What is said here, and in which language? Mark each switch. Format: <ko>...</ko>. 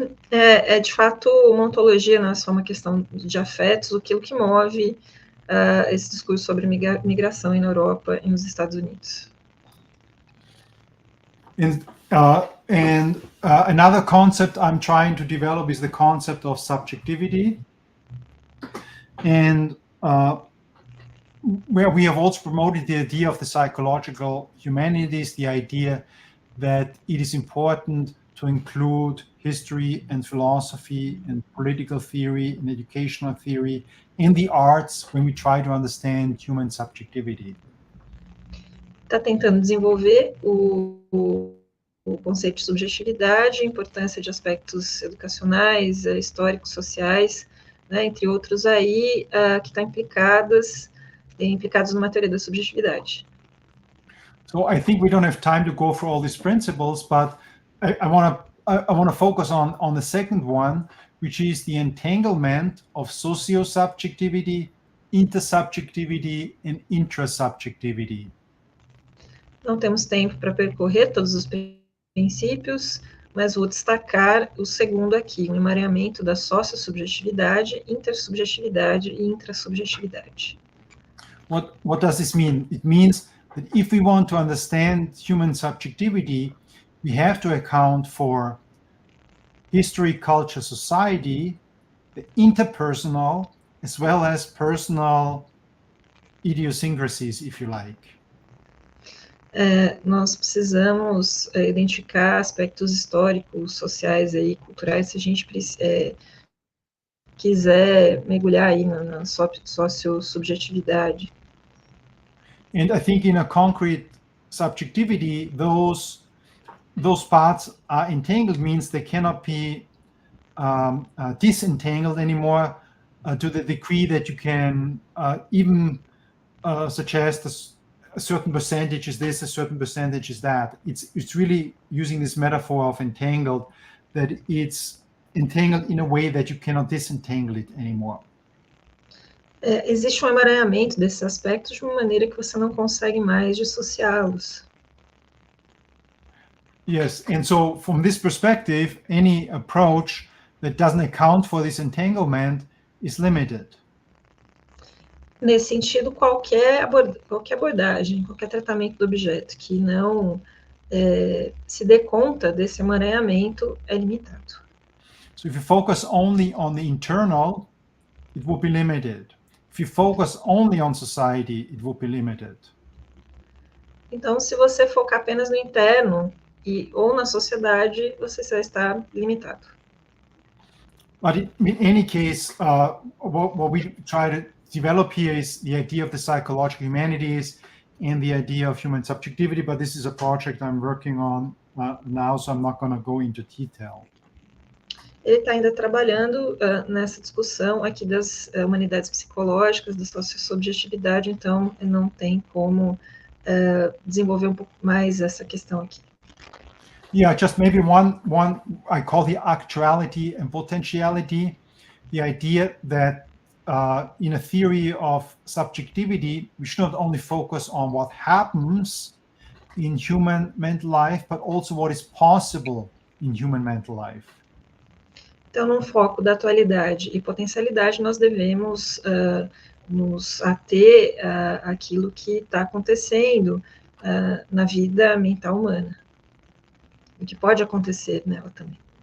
<pt>De fato uma ontologia, não é só uma questão de afetos, aquilo que move esse discurso sobre migração na Europa e nos Estados Unidos.</pt> <en>And another concept I'm trying to develop is the concept of subjectivity, and where we have also promoted the idea of the psychological humanities, the idea that it is important to include history and philosophy and political theory and educational theory in the arts when we try to understand human subjectivity.</en> <pt>Está tentando desenvolver o conceito de subjetividade, a importância de aspectos educacionais, históricos, sociais, né, entre outros aí, que estão implicados numa teoria da subjetividade.</pt> <en>So I think we don't have time to go through all these principles, but I want to focus on the second one, which is the entanglement of socio-subjectivity, intersubjectivity, and intrasubjectivity.</en> <pt>Não temos tempo para percorrer todos os princípios, mas vou destacar o segundo aqui, o emaranhamento da socio-subjetividade, intersubjetividade e intrasubjetividade.</pt> <en>What does this mean? It means that if we want to understand human subjectivity, we have to account for history, culture, society, the interpersonal, as well as personal idiosyncrasies, if you like.</en> <pt>Nós precisamos identificar aspectos históricos, sociais e culturais, se a gente quiser mergulhar aí na socio-subjetividade.</pt> <en>And I think in a concrete subjectivity, those parts are entangled, means they cannot be disentangled anymore to the degree that you can even suggest a certain percentage is this, a certain percentage is that. It's really using this metaphor of entangled, that it's entangled in a way that you cannot disentangle it anymore.</en> <pt>Existe emaranhamento desses aspectos de uma maneira que você não consegue mais dissociá-los.</pt> <en>Yes, and so from this perspective, any approach that doesn't account for this entanglement is limited.</en> <pt>Nesse sentido, qualquer abordagem, qualquer tratamento do objeto que não se dê conta desse emaranhamento é limitado.</pt> <en>So if you focus only on the internal, it will be limited. If you focus only on society, it will be limited.</en> <pt>Então, se você focar apenas no interno ou na sociedade, você vai estar limitado.</pt> <en>But in any case, what we try to develop here is the idea of the psychological humanities and the idea of human subjectivity, but this is a project I'm working on now, so I'm not going to go into detail.</en> <pt>Ele está ainda trabalhando nessa discussão aqui das humanidades psicológicas, da socio-subjetividade, então não tem como desenvolver um pouco mais essa questão aqui.</pt> <en>Yeah, just maybe one I call the actuality and potentiality, the idea that in a theory of subjectivity, we should not only focus on what happens in human mental life, but also what is possible in human mental life.</en> <pt>Então, no foco da atualidade e potencialidade, nós devemos nos ater àquilo que está acontecendo na vida mental humana, o que pode acontecer nela também.</pt>